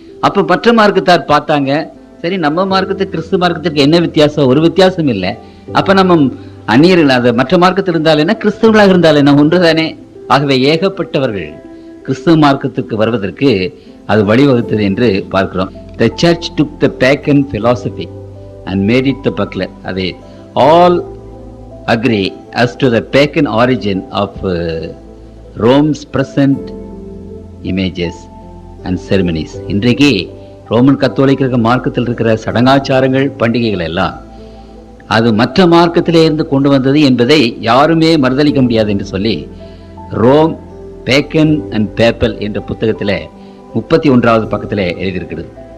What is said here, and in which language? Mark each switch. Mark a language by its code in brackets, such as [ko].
[ta] அப்ப மற்ற மார்க்கத்தார் பார்த்தாங்க, சரி நம்ம மார்க்கத்துக்கு கிறிஸ்து மார்க்கத்திற்கு என்ன வித்தியாசம்? ஒரு வித்தியாசம் இல்லை. அப்ப நம்ம அந்நியர்கள் அது மற்ற மார்க்கத்தில் இருந்தால் என்ன, கிறிஸ்தவர்களாக இருந்தால் என்ன, ஒன்றுதானே. ஆகவே ஏகப்பட்டவர்கள் கிறிஸ்துவ மார்க்கத்துக்கு வருவதற்கு அது வழிவகுத்தது என்று பார்க்கிறோம். [en] The church took the pagan philosophy and made it the buckler. They all agree as to the pagan origin of Rome's present images and ceremonies. [ta] இன்றைக்கு ரோமன் கத்தோலிக்க மார்க்கத்தில் இருக்கிற சடங்காச்சாரங்கள், பண்டிகைகள் எல்லாம் அது மற்ற மார்க்கத்திலே இருந்து கொண்டு வந்தது என்பதை யாருமே மறுதளிக்க முடியாது என்று சொல்லி ரோம் பேக்கன் அண்ட் பேப்பல் என்ற புத்தகத்தில் 31வது பக்கத்தில் எழுதியிருக்கிறது.